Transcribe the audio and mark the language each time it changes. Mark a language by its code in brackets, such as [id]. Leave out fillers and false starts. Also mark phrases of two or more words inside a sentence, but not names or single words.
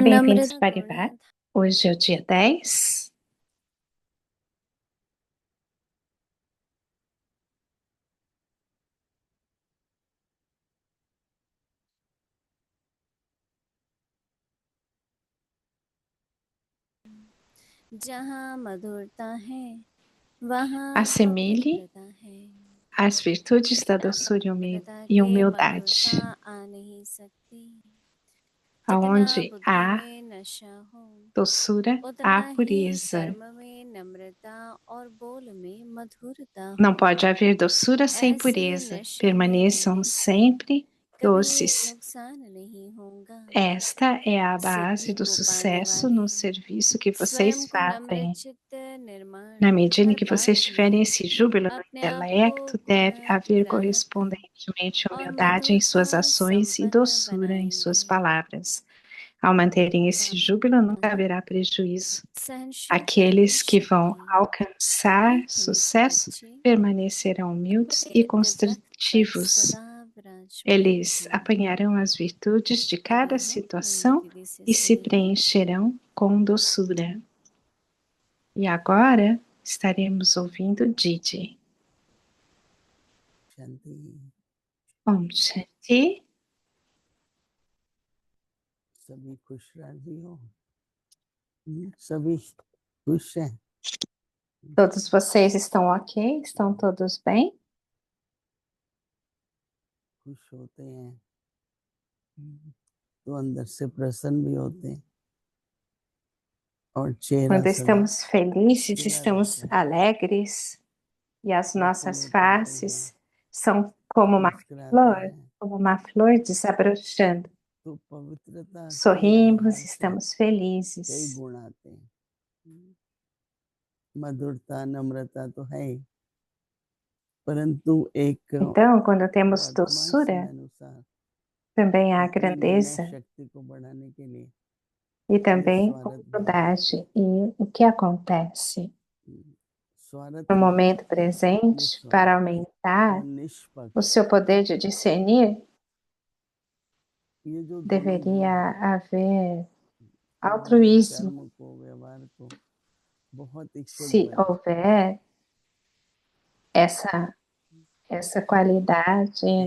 [pt] Bem-vindos, [hi] नम्रता [pt] Parivat. Hoje é o dia 10. [hi] जहाँ मधुरता है वहाँ [pt] Assemelhe [hi] पवित्रता है [pt] as virtudes da doçura e [hi] पवित्रता [pt] e [hi] के [pt] humildade. [hi] मधुरता आ नहीं सकती जितना [pt] Aonde [hi] बुद्धि [pt] há [hi] में नशा हो [pt] doçura, há [hi] उतना ही [pt] pureza. [hi] कर्म में नम्रता और बोल में मधुरता [pt] Não [hi] हो [pt] pode haver doçura sem [hi] ऐसे [pt] pureza. [hi] नशे में [pt] Permaneçam [hi] रहने से [pt] sempre [hi] कभी [pt] doces. [hi] नुकसान नहीं होगा [pt] Esta é a base [hi] सिद्धि [pt] do [hi] को पाने [pt] sucesso [hi] वाले [pt] no serviço que [hi] स्वयं [pt] vocês [hi] को नम्र [pt] fazem. [hi] चित्त निर्माण [pt] Na medida em [hi] हर [pt] que vocês [hi] बात [pt] tiverem [hi] में [pt] esse júbilo no [hi] अपने आप को [pt] intelecto, deve [hi] गुण [pt] haver [hi] ग्राहक [pt] correspondentemente [hi] और [pt] humildade em [hi] मधुरता [pt] suas ações e [hi] संपन्न [pt] doçura em suas [hi] बनाएंगे [pt] palavras. Ao manterem esse júbilo, nunca [hi] पाप [pt] haverá prejuízo. [hi] सहनशीलता की [pt] Aqueles que vão [hi] शक्ति [pt] alcançar [hi] मीठे मीठे [pt] sucesso [hi] बच्चे [pt] permanecerão humildes e [hi] इज्जत पर [pt] construtivos. [hi] सदा विराजमान [pt] Eles [hi] रहेंगे [pt] apanharão as virtudes de [hi] अभी [pt] cada [hi] हम [pt] situação [hi] धीरे से [pt] e se [hi] सुनेंगे [pt] preencherão com doçura. E agora estaremos ouvindo Didi. [hi] शांति ओम शांति. सभी खुश राजी हो सभी खुश हैं [pt] Todos vocês estão ok? Estão todos bem? [hi] खुश होते हैं तो अंदर से प्रसन्न भी होते हैं और चेहरा [pt] Quando [hi] सदा [pt] estamos felizes, [hi] खिला [pt] estamos [hi] रहता है [pt] alegres e as [hi] प्रफुल्ल [pt] nossas [hi] होते हैं तो हम [pt] faces são [hi] मुस्कुराते हैं [pt] como uma flor desabrochando. [hi] तो पवित्रता के [pt] Sorrimos, [hi] आधार से [pt] estamos [hi] कई [pt] felizes. [hi] गुण आते हैं मधुरता नम्रता तो है ही परंतु एक [pt] Então, quando temos [hi] वर्तमान समय [pt] doçura, [hi] अनुसार [pt] também há [hi] अपनी निर्णय [pt] grandeza [hi] शक्ति को बढ़ाने के लिए [pt] e [hi] ये [pt] também [hi] स्वार्थ भाव [pt] humildade. E o que acontece [hi] स्वार्थ [pt] no [hi] नहीं [pt] momento presente para [hi] निस्वार्थ और [pt] aumentar o [hi] निष्पक्ष [pt] seu poder de discernir? [hi] ये जो दोनों गुण [pt] Deveria [hi] हैं [pt] haver [hi] हमारे [pt] altruísmo. [hi] कर्म को व्यवहार को बहुत ही शुद्ध [pt] Se [hi] बनाते [pt] houver essa qualidade